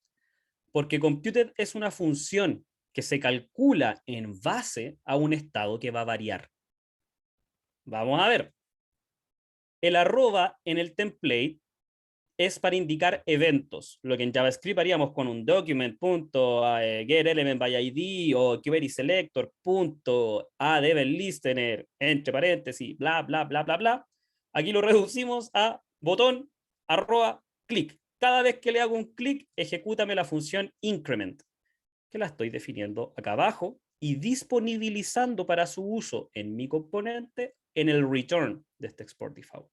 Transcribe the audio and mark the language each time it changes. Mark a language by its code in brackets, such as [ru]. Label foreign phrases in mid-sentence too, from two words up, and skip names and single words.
[es] Porque computed es una función que se calcula en base a un estado que va a variar. Vamos a ver. El arroba en el template es para indicar eventos, lo que en JavaScript haríamos con un document.getElementById o querySelector.addEventListener, entre paréntesis, bla, bla, bla, bla, bla. Aquí lo reducimos a botón arroba clic. Cada vez que le hago un clic, ejecútame la función increment, que la estoy definiendo acá abajo y disponibilizando para su uso en mi componente en el return de este export default.